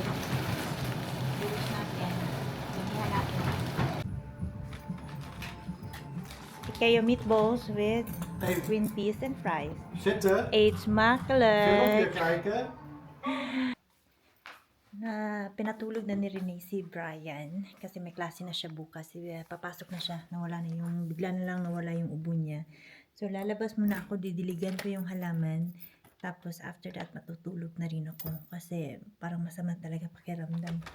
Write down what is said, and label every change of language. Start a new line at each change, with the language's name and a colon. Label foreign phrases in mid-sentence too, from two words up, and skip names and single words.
Filipino: Bilis natin. Ganihan natin.
English: Kayo meatballs with green peas and fries.
Dutch: Zitten. Eet smakelijk. Filmpje kijken.
Filipino: Na pinatulog na ni Renee si Brian kasi may klase na siya bukas. Papasok na siya. Bigla na lang nawala yung ubo niya. So lalabas muna ako, didiligan ko yung halaman Tapos
English: after that,
Filipino: matutulog na rin ako kasi parang masama talaga pakiramdam ko.